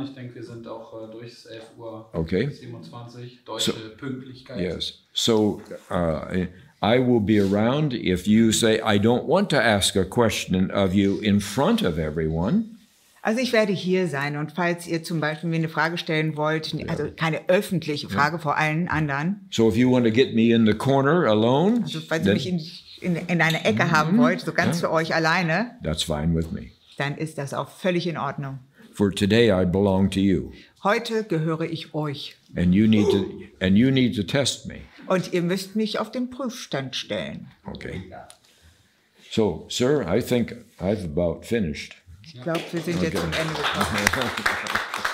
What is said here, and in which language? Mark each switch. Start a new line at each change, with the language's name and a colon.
German: Ich denke, wir sind auch durch 11:27 deutsche Pünktlichkeit.
English: Yes. So I will be around if you say, I don't want to ask a question of you in front of everyone.
German: Also ich werde hier sein und falls ihr zum Beispiel mir eine Frage stellen wollt, also keine öffentliche Frage vor allen anderen.
English: So if you want to get me in the corner alone,
German: also falls ihr mich in eine Ecke haben wollt, so ganz für euch alleine,
English: that's fine with me.
German: Dann ist das auch völlig in Ordnung.
English: For today I belong to you.
German: Heute gehöre ich euch.
English: And you need to test me.
German: Und ihr müsst mich auf den Prüfstand stellen.
English: Okay. So, sir, I think I've about finished.
German: Ich glaube, wir sind jetzt zum Ende gekommen.